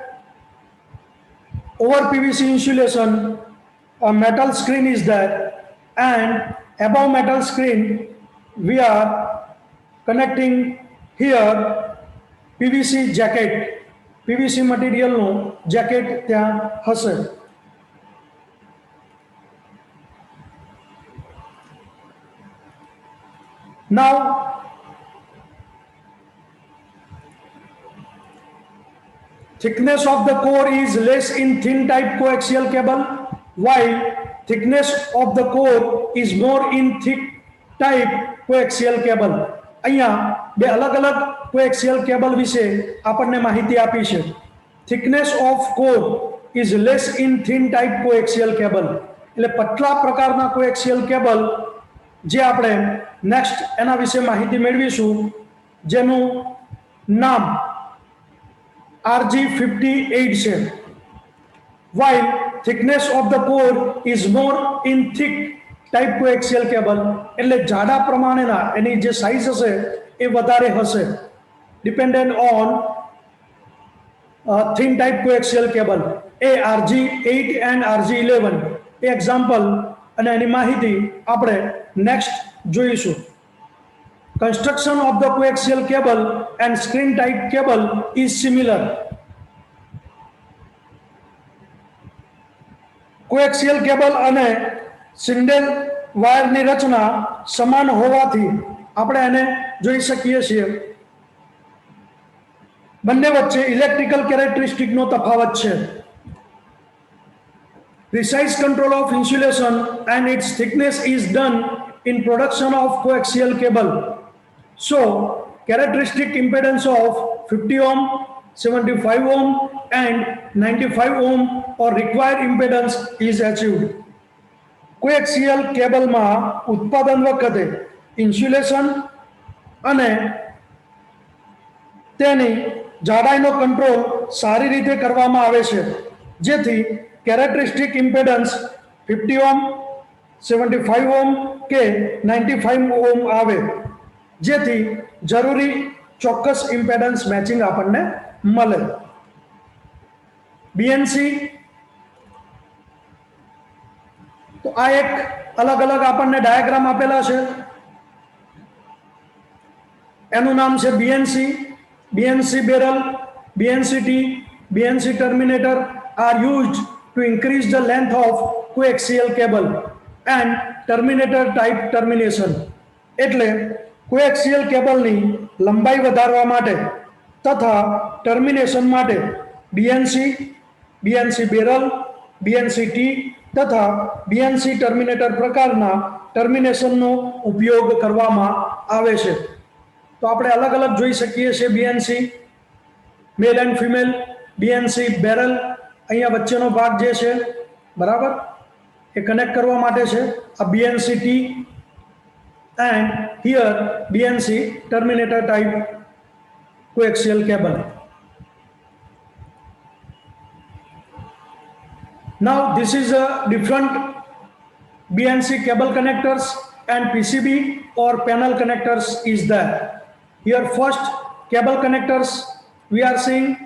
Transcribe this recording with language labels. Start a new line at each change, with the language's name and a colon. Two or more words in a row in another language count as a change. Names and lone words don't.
English: Over PVC insulation, a metal screen is there, and above metal screen we are connecting here PVC jacket. PVC material
Gujarati: નું jacket ત્યાં હશે.
English: Now thickness of the core is less in thin type coaxial cable, while thickness of the core is more in thick type coaxial cable.
Gujarati: અહીંયા બે અલગ અલગ
English: coaxial cable
Gujarati: વિશે આપણને માહિતી આપી છે.
English: thickness of core is less in thin type coaxial cable,
Gujarati: એટલે પતલા પ્રકારના
English: coaxial cable
Gujarati: જે આપણે નેક્સ્ટ એના વિશે માહિતી મેળવીશું, જેનું નામ RG58 છે.
English: while thickness of the core is more in thick type coaxial cable,
Gujarati: એટલે જાડા પ્રમાણેના એની જે સાઇઝ હશે એ વધારે હશે,
English: dependent on thin type coaxial cable.
Gujarati: એ RG8 and RG11 એ એક્ઝામ્પલ અને એની માહિતી આપણે નેક્સ્ટ જોઈશું.
English: Construction of the coaxial cable and screen type cable is similar. Coaxial cable
Gujarati: અને સિંગલ વાયરની રચના સમાન હોવાથી આપણે એને જોઈ શકીએ છીએ. બંને વચ્ચે
English: electrical characteristic
Gujarati: તફાવત છે.
English: Precise control of insulation and its thickness is done in production of coaxial cable. So, characteristic impedance of 50 ohm, 75 ohm and 95 ohm or required impedance is achieved. Coaxial cable
Gujarati: માં ઉત્પાદન વખતે ઇન્સ્યુલેશન અને તેની જાડાઈનો કંટ્રોલ સારી રીતે કરવામાં આવે છે, જેથી
English: characteristic impedance
Gujarati: 50 ઓહ્મ, 75 ઓહ્મ કે 95 ઓહ્મ આવે, જેથી જરૂરી ચોક્કસ
English: impedance matching
Gujarati: આપણને મળે. બીએનસી તો આ એક અલગ અલગ આપણને ડાયાગ્રામ આપેલા છે. એનું નામ છે બીએનસી.
English: BNC barrel, BNC T, BNC terminator are used to increase the length of coaxial cable and terminator type termination.
Gujarati: એટલે
English: coaxial cable
Gujarati: લંબાઈ વધારવા માટે તથા ટર્મિનેશન માટે બીએનસી, બીએનસી બેરલ, બીએનસી ટી તથા બીએનસી ટર્મિનેટર પ્રકારના ટર્મિનેશનનો ઉપયોગ કરવામાં આવે છે. તો આપણે અલગ અલગ જોઈ શકીએ છીએ
English: BNC male and female,
Gujarati: બીએનસી બેરલ અહીંયા વચ્ચેનો ભાગ જે છે બરાબર એ કનેક્ટ કરવા માટે છે.
English: આ BNC T and here BNC terminator type coaxial cable. Now this is a different BNC cable connectors and PCB or panel connectors is there. Here first cable connectors we are seeing.